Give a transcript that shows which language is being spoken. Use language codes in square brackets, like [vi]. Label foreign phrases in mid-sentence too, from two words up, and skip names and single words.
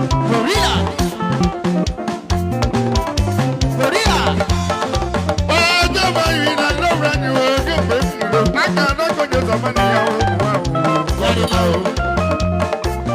[en] Gorilla. Gorilla. Oh, jump down, we love it, and you don't jump, we will. [ig] Aka ada ka onye zọ mmanụ ya o, ụwa o. Ya dị mma o.